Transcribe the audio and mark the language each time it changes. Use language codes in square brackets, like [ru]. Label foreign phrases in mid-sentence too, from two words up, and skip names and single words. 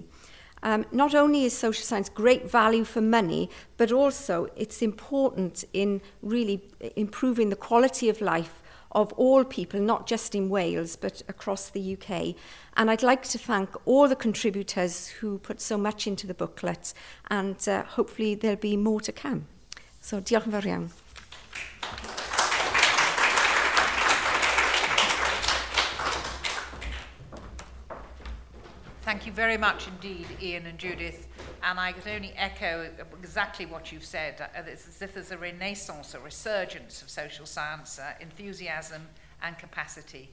[en] Not only is social science great value for money, but also it's important in really improving the quality of life of all people, not just in Wales, but across the UK. And I'd like to thank all the contributors who put so much into the booklet, and hopefully there'll be more to come. So, [cy] diolch yn fawr iawn. [en] Thank you very much indeed, Ian and Judith. And I could only echo exactly what you've said. It's as if there's a renaissance, a resurgence of social science, enthusiasm and capacity.